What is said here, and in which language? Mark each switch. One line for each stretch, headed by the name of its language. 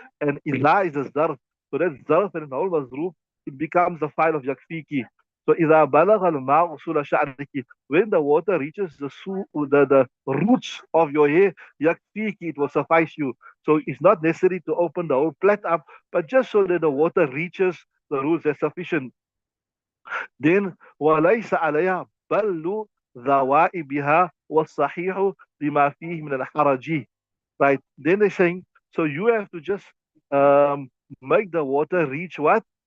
English: And Ila is the zarf. So that zarf and the whole mazroof, it becomes the file of yakfiki. So
Arabic: إذا بلغ الماء أصول شعرك,
English: when the water reaches the roots of your hair, yakfiki, it will suffice you. So it's not necessary to open the whole plait up, but just so that the water reaches the roots, that's sufficient. Then
Arabic: وليس عليها بل ذوائبها والصحيح لما فيه من الحرج.
English: Right? Then they're saying, so you have to just make the water reach what?